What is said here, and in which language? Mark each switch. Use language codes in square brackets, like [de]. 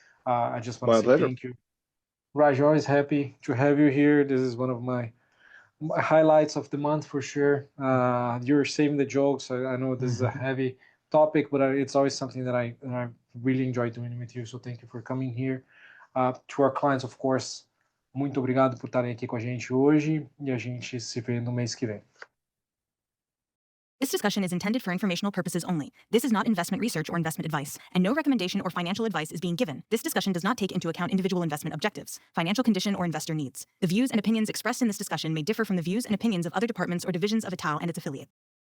[en] I just want to say thank you. Raj, always happy to have you here. This is one of my highlights of the month for sure. You're saving the jokes. I know this is a heavy topic, but it's always something that I really enjoy doing with you. So thank you for coming here. To our clients, of course, [pt] muito obrigado por estarem aqui com a gente hoje e a gente se vê no mês que vem. [en] This discussion is intended for informational purposes only. This is not investment research or investment advice, and no recommendation or financial advice is being given. This discussion does not take into account individual investment objectives, financial condition, or investor needs. The views and opinions expressed in this discussion may differ from the views and opinions of other departments or divisions of Itaú and its affiliates.